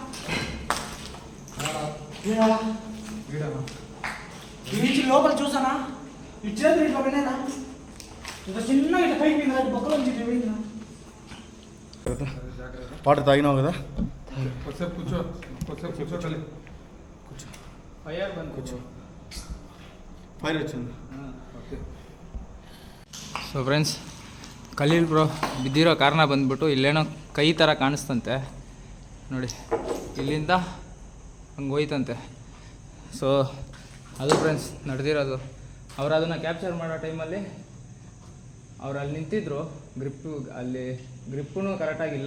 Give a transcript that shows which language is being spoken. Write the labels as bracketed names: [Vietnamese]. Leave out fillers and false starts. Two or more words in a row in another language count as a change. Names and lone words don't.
[Telugu] ఈ లోపల చూసానా, ఈ చేతులు ఇట్లా పోయినా, ఇట్లా చిన్న ఇట్లా పైకి పోయిందా, బొక్కలో నుంచి ఇట్లా పోయిందా. వాటర్ తాగినావు కదా? కూర్చో ఫైర్ బంద్ కూర్చో. ఫైర్ వచ్చింది. [English] so friends, [Kannada] ಖಲೀಲ್ ಬ್ರೋ ಬಿದ್ದಿರೋ ಕಾರಣ ಬಂದ್ಬಿಟ್ಟು ಇಲ್ಲೇನೋ ಕೈ ಥರ ಕಾಣಿಸ್ತಂತೆ ನೋಡಿ, ಇಲ್ಲಿಂದ ಹಂಗೆ ಹೋಯ್ತಂತೆ. ಸೊ ಅದು ಫ್ರೆಂಡ್ಸ್ ನಡೆದಿರೋದು. ಅವ್ರು ಅದನ್ನು ಕ್ಯಾಪ್ಚರ್ ಮಾಡೋ ಟೈಮಲ್ಲಿ ಅವ್ರು ಅಲ್ಲಿ ನಿಂತಿದ್ರು, ಅಲ್ಲಿ ಗ್ರಿಪ್ಪೂ ಕರೆಕ್ಟಾಗಿಲ್ಲ.